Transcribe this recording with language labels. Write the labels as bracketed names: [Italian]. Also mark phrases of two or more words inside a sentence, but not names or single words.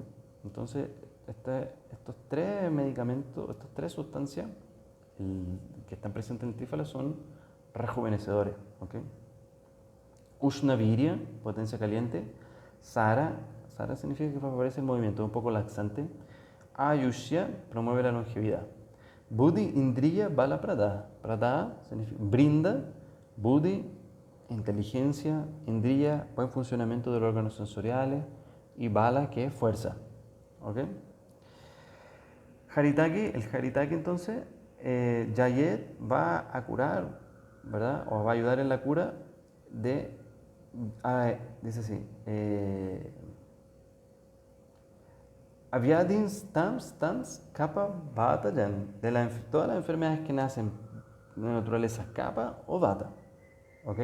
[Spanish] Entonces, estos tres medicamentos, estas tres sustancias que están presentes en el trífala son rejuvenecedores. ¿Okay? Ushnavirya, potencia caliente. Sara significa que favorece el movimiento, un poco laxante. Ayushya promueve la longevidad. [Sanskrit] Buddhi Indriya Bala Prada. [Spanish] Prada significa brinda, Buddhi, inteligencia, Indriya, buen funcionamiento de los órganos sensoriales y Bala, que es fuerza. ¿ok? Haritaki, el Haritaki entonces, Yayet va a curar, ¿verdad? O va a ayudar en la cura de, dice así, Aviadins, Tams, Kappa, Vata, Yan, de todas las enfermedades que nacen de naturaleza Kappa o Vata, ¿ok?